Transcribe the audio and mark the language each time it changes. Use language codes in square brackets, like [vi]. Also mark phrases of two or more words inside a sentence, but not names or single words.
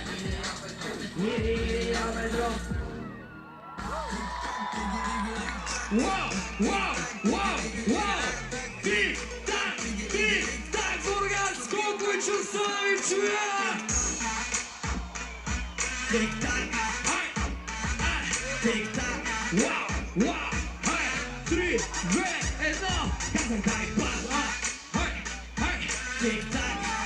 [bg] Ирия Петров. Вау, вау, вау, вау! Тик-так, Бургас, колко ви чувства да ви чуя! Тик-так, тик-так, вау, хай, 3, 2, 1, казвам дай пас, тик-так,